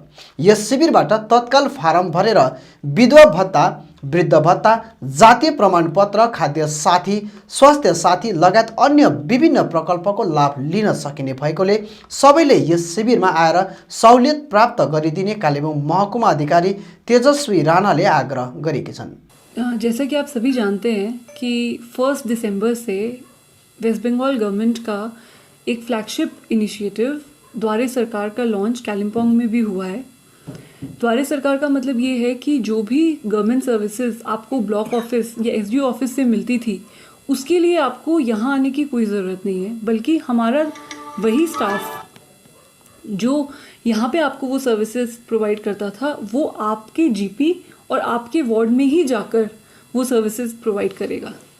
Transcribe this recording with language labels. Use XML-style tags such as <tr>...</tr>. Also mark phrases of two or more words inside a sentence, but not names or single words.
<ne>यस शिविरबाट तत्काल फारम भरेर विधवा भत्ता, वृद्ध भत्ता, जातीय प्रमाणपत्र, खाद्य साथी, स्वास्थ्य साथी लगायत अन्य विभिन्न प्रकल्पको लाभ लिन सकिने भएकोले सबैले यस शिविरमा आएर सहुलियत प्राप्त गरिदिने कालेबुङ महकुमा अधिकारी तेजस्वी राणाले आग्रह गरेकी छन्।</ne> <hi>जैसा कि आप सभी जानते हैं कि 1 दिसंबर से वेस्ट बंगाल गवर्नमेंट का एक</hi> <en>flagship initiative</en> <hi>द्वारे सरकार का लॉन्च कालिम्पोंग में भी हुआ है। द्वारे सरकार का मतलब ये है कि जो भी</hi> <en>government services</en> <hi>आपको</hi> <en>block office</en> <hi>या</hi> <en>SDO office</en> <hi>से मिलती थी उसके लिए आपको यहाँ आने की कोई ज़रूरत नहीं है, बल्कि हमारा वही स्टाफ जो यहाँ पे आपको वो</hi> <en>services provide</en> <hi>करता था वो आपके जीपी और आपके वार्ड में ही जाकर वो</hi> <en>services provide</en> <hi>करेगा।</hi>